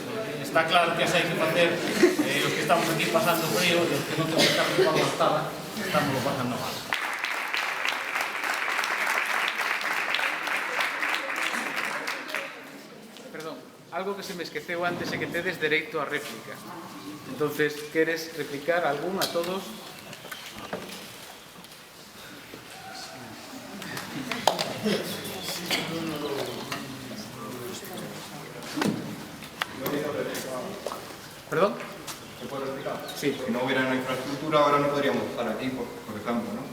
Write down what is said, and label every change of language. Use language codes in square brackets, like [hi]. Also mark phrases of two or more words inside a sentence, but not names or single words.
[gl] Está claro que as hai que facer, os que estamos aquí pasando frío, os que non temos que estar por aguantada, estamos pasando mal. Perdón, a algo que se me esqueceu antes é que tedes dereito a réplica. Entonces, queres replicar algún a todos? [es] ¿Perdón? ¿Se puede explicar? Sí. Si no hubiera una infraestructura, ahora no podríamos estar aquí, por ejemplo, ¿no?